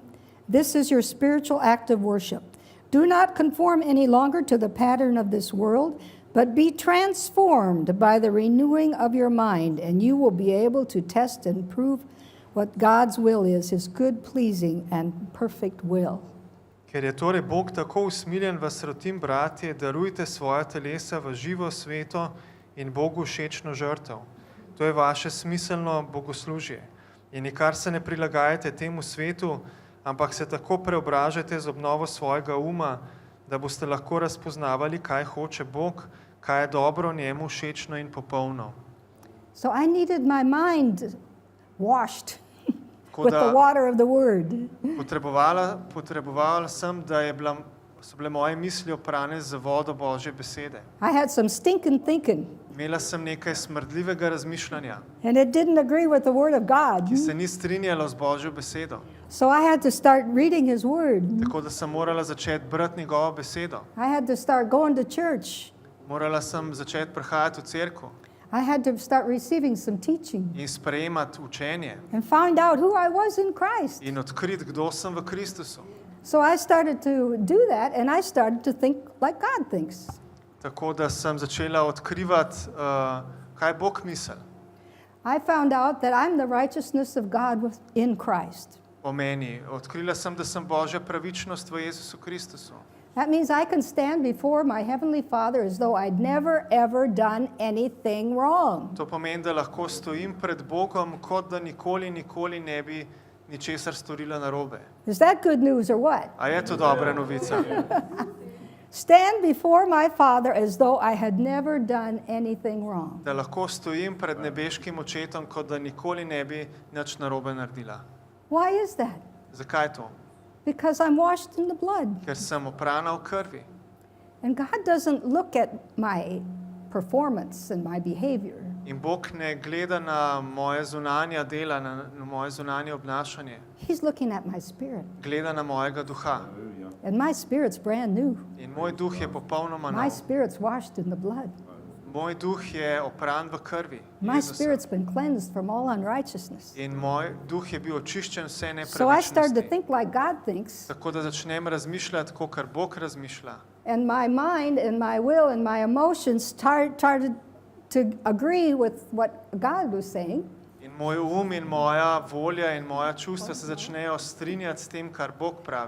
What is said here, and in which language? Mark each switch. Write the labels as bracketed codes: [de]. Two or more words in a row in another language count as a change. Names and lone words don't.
[en] This is your spiritual act of worship. Do not conform any longer to the pattern of this world, but be transformed by the renewing of your mind, and you will be able to test and prove what God's will is, his good, pleasing, and perfect will. [sl] Ker je torej Bog tako usmiljen, vas rotim, bratje, darujte svoja telesa v živo sveto in Bogu všečno žrtev. To je vaše smiselno bogoslužje. In nikar se ne prilagajate temu svetu, ampak se tako preobražajte z obnovo svojega uma, da boste lahko razpoznavali, kaj hoče Bog, kaj je dobro njemu všečno in popolno. [en] So I needed my mind washed [sl] Tako [en] with the [sl] da [en] water of the Word. [sl] potrebovala sem, da so bile moje misli oprane z vodo Božje besede. [en] I had some stinking thinking, [sl] Imela sem nekaj smrdljivega razmišljanja, [en] and it didn't agree with the Word of God. [sl] ki se ni strinjalo z Božjo besedo. [en] So I had to start reading His Word. [sl] Tako da sem morala začeti brati njegovo besedo. [en] I had to start going to church. [sl] Morala sem začeti prihajati v cerkev [en] I had to start receiving some teaching [sl] in sprejemati učenje [en] and find out who I was in Christ. [sl] in odkriti, kdo sem v Kristusu. [en] So I started to do that, and I started to think like God thinks. [sl] Tako da sem začela odkrivati, kaj Bog misli [en] I found out that I'm the righteousness of God in Christ. [sl] o meni. Odkrila sem, da sem Božja pravičnost v Jezusu Kristusu. [en] That means I can stand before my Heavenly Father as though I'd never, ever done anything wrong. [sl] To pomeni, da lahko stojim pred Bogom, kot da nikoli ne bi ničesar storila narobe. [en] Is that good news or what? [sl] A je to dobra novica? [en] Stand before my Father as though I had never done anything wrong. [sl] Da lahko stojim pred nebeškim očetom, kot da nikoli ne bi nič narobe naredila. [en] Why is that? [sl] Zakaj to? [en] Because I'm washed in the blood. [sl] Ker sem oprana v krvi. [en] And God doesn't look at my performance and my behavior. [sl] In Bog ne gleda na moje zunanja dela, na moje zunanje obnašanje. [en] He's looking at my spirit. [sl] Gleda na mojega duha. [en] And my spirit's brand new. [sl] In moj duh je popolnoma [en] My [sl] nov. [en] spirit's washed in the blood. [sl] Moj duh je opran v krvi [en] My [sl] Jezusa. [en] spirit's been cleansed from all unrighteousness. [sl] In moj duh je bil očiščen vse [en] So I started to [sl] nepravičnosti. [en] think like God thinks. [sl] Tako da začnem razmišljati, kakor Bog razmišlja. [en] And my mind and my will and my emotions started to agree with what God was saying. [sl] In moj in moja volja in moja čustva se začnejo strinjati s tem, kar Bog pravi.